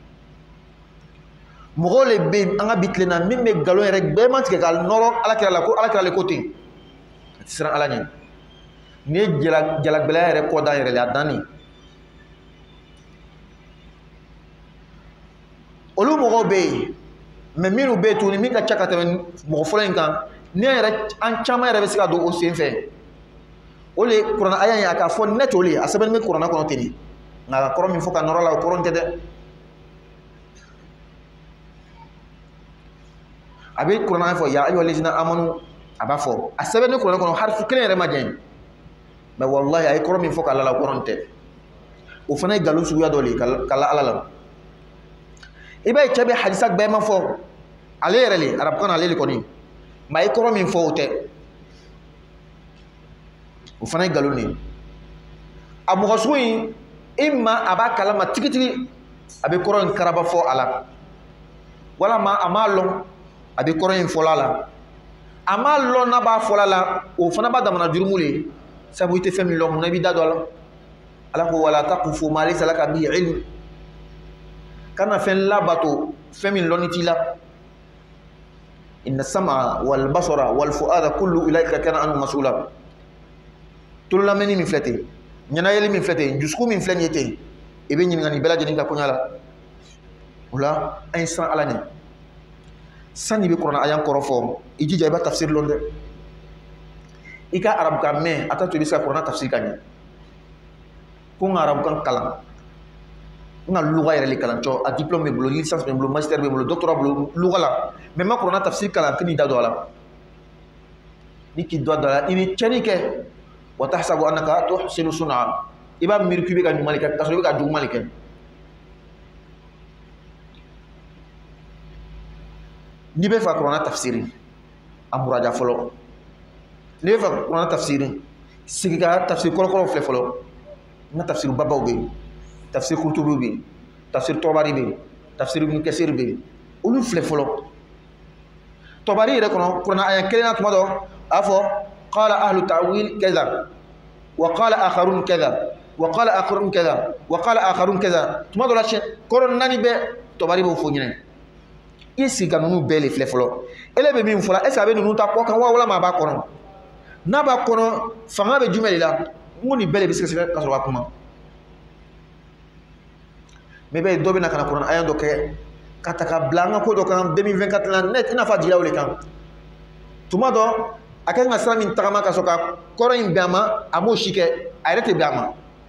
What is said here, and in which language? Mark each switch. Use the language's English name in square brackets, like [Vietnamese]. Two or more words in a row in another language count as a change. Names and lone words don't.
[Bambara] mɔgɔw le bɛ yen an ka bi tile na min bɛ nkalon yɛrɛ gbɛma tigɛ ka nɔrɔ ala kira la ko ala kira le ko ten a tɛ siran ala ɲɛ ni ye jalagɛlɛya yɛrɛ kɔ da yɛrɛ la a dan ne olu mɔgɔw bɛ yen mais minnu bɛ yen tuguni min ka ca ka tɛmɛ mɔgɔ fɔlɔ in kan ne yɛrɛ an caman yɛrɛ bɛ se ka don o sen fɛ o le kuranɛ aya in a k'a fɔ ne t'o le a sɛbɛnnen bɛ kuranɛ kɔnɔ ten de nka a ka kɔrɔ min fɔ ka nɔrɔ la o kɔrɔ tɛ dɛ a bɛ kuranɛ fɔ [Arabic] يا أيها الذين آمنوا [Bambara] a b'a fɔ a sɛbɛnnen kuranɛ kɔnɔ harifu kelen yɛrɛ ma jɛn mais wallahi a ye kɔrɔ min fɔ k'ala la o kɔrɔ tɛ o fana ye nkalon suguya dɔ le ye k'ala ala la i b'a ye cɛ bɛ hadisa gbɛma fɔ ale yɛrɛ le arabukan na ale le kɔni mais a ye kɔrɔ min fɔ o tɛ o fana ye nkalon de ye a mɔgɔ sugu in imma a b'a kalama tigitigi a bɛ kɔrɔ in karaba fɔ a la walama a m'a lɔn a bɛ kɔrɔ in fɔla a la a m'a lɔn n'a b'a fɔla la o fana b'a damana jurumu le ye sabu i tɛ fɛn min lɔn munna i b'i da don a la ala ko [Arabic] ولا تقف ما ليس لك به علم [Bambara] kana fɛn labato fɛn min lɔnni t'i la [Arabic] إن السمع والبصر والفؤاد كل أولئك كان عنه مسؤولا [Bambara] tululamɛnni min filɛ ten ɲɛnayɛli min filɛ ten dusukun min filɛ nin ye ten i bɛ ɲininka nin bɛɛ lajɛlen ka koɲa la o la an ye siran ala ɲɛ sani i bɛ kuranɛ aya kɔrɔ fɔ i jija i b'a tafsir lɔn dɛ i ka arabukan mɛn a t'a to i bɛ se ka kuranɛ tafsir ka ɲɛ ko n ka arabukan kalan n ka luga yɛrɛ le kalan cɔ a diplôme bɛ bolo licence bɛ bolo master bɛ bolo doctorat bɛ bolo luga la mais n ma kuranɛ tafsir kalan tɛ n'i da don a la ni k'i da don a la i bɛ tiɲɛni kɛ [Arabic] وتحسب أنك تحسن صنعا [Bambara] i b'a miiri k'i bɛ ka ɲuman de kɛ k'a sɔrɔ i bɛ ka juguman de kɛ n'i bɛ fɛ kuranɛ tafsiri a muraja fɔlɔ n'i bɛ fɛ kuranɛ tafsiri sigi ka tafsir kɔrɔkɔrɔw filɛ fɔlɔ n ka tafsir babaw bɛ yen tafsir kurtubi bɛ yen tafsir tɔbari bɛ yen tafsir ibn kasir bɛ yen olu filɛ fɔlɔ tɔbari yɛrɛ kɔnɔ kuranɛ aya kelen na tuma dɔ a b'a fɔ [Arabic] قال أهل التأويل كذا وقال آخرون كذا وقال آخرون كذا وقال آخرون كذا [Bambara] tuma dɔ la kɔrɔ naani bɛɛ tɔbari b'o fɔ ɲinɛ i sigi ka ninnu bɛɛ le filɛ fɔlɔ ele bɛ min fɔ la [French] est ce que [Bambara] a bɛ ninnu ta kɔ kan wa walama a b'a kɔnɔ n'a b'a kɔnɔ fanga bɛ jumɛn de la n ko nin bɛɛ de bɛ sɛgɛsɛgɛ ka sɔrɔ ka kuma mais bɛ dɔ bɛ na ka na kuranɛ aya dɔ kɛ ka ta ka bila an ka ko dɔ kan 2024 la net i n'a fɔ a jigilaw le kan tuma dɔ a kan ka sira min tagama ka sɔrɔ ka kɔrɔ in bɛn a ma a m'o si kɛ a yɛrɛ tɛ bɛn a ma